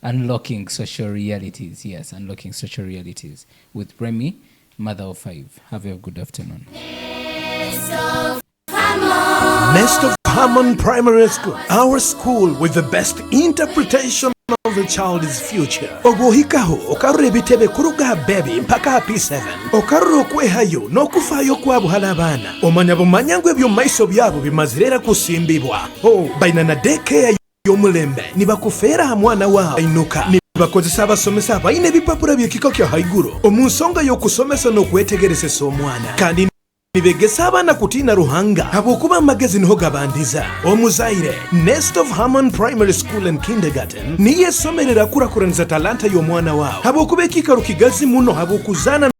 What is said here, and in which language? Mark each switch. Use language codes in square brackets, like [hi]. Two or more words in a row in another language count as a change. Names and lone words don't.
[en] Unlocking social realities. Yes, unlocking social realities with Remy, mother of 5. Have a good afternoon. Nest of Hermon Primary School, our school with the best interpretation of a child's future. [ttj] Ogohikaho okarure bitebe kuruga baby mpaka P7 okarure okwehayo n'okufaayo kwa buhala abaana omanya bumanya ngu ebyo maiso byabo bimazirera kusimbibwa baina na daycare y'omulembe nibakufeera mwana waabo ainuka bakozesa abasomesa abalina ebipapula by'ekika kya haiguru omu nsonga y'okusomesa n'okwetegerezesa omwana kandi nibegesa abaana kutiina ruhanga habw'okuba amagezi niho gabandiza omuzaire Nest of Hermon Primary School and Kindergarten niyo esomerera kurakuraniza talanta y'omwana waawo habw'okuba ekikalu kigazi muno habw'okuzaana